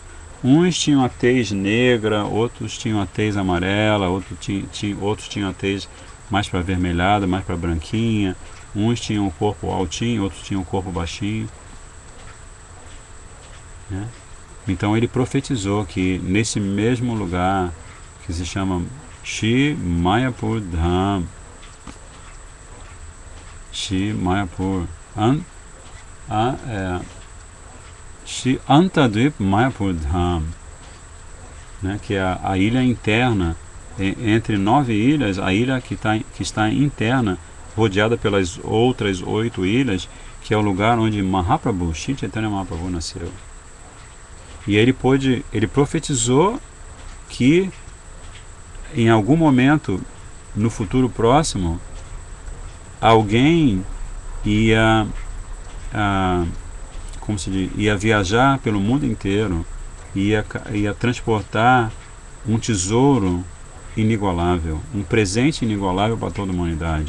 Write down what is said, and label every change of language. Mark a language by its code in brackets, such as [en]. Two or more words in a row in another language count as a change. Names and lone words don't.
[pt] Uns tinham a tez negra, outros tinham a tez amarela, outros tinham a tez mais para avermelhada, mais para branquinha. Uns tinham o corpo altinho, outros tinham o corpo baixinho. Né? Então ele profetizou que nesse mesmo lugar, que se chama Shri Mayapur Dham, Shri Mayapur, Shri Antadvip Mayapur Dham, né, que é a ilha interna, entre 9 ilhas, a ilha que está interna, rodeada pelas outras 8 ilhas, que é o lugar onde Mahaprabhu, Shri Chaitanya Mahaprabhu nasceu. E ele profetizou que em algum momento no futuro próximo alguém ia viajar pelo mundo inteiro, ia transportar um tesouro inigualável, um presente inigualável para toda a humanidade.